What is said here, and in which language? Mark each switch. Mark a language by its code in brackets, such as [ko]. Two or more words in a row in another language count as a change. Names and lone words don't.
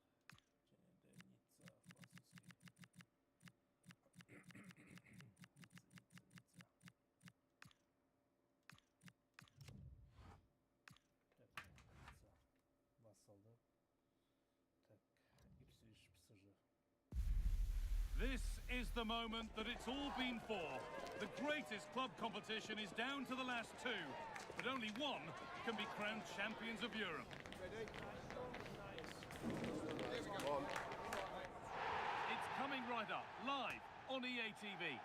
[kk] Және де Ницца, французский. Ницца. Так, Ницца. Басалды. Так, Ipswich, PSG. [en] This is the moment that it's all been for. The greatest club competition is down to the last two, but only one can be crowned champions of Europe. It's coming right up, live on EA TV.